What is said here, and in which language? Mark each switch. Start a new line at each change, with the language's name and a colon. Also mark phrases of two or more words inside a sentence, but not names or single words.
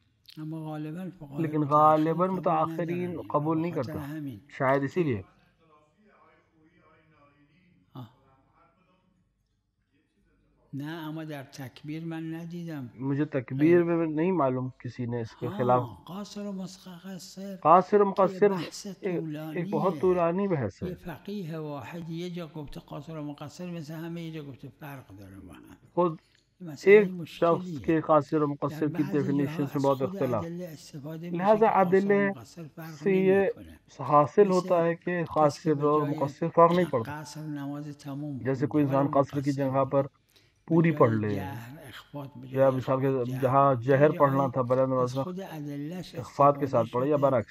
Persian: اما غالباً
Urdu: لیکن غالباً متاخرین قبول نہیں کرتا، شاید اسی لیے.
Persian: نه اما در تکبیر من ندیدم.
Urdu: مجھے تکبیر میں نہیں معلوم کسی نے اس کے خلاف. قاصر و مقصر، قاصر و مقصر بحث ایک بہت طولانی بحث ہے.
Persian: یه فقیه واحد یه جا گفته قاصر و مقصر مثل همه، یه جا گفته فرق داره با هم.
Urdu: خود ایک شخص کے قاصر و مقصر کی ڈیفینیشن سے بہت اختلاف، لہذا ادلے سے یہ حاصل ہوتا ہے کہ قاصر اور مقصر فرق نہیں پڑتا. جیسے کوئی انسان قصر کی جگہ پر پوری پڑھ لے، یا مثال کے جہاں جہر پڑھنا تھا بلند وزن اخفات کے ساتھ پڑھے یا برعکس.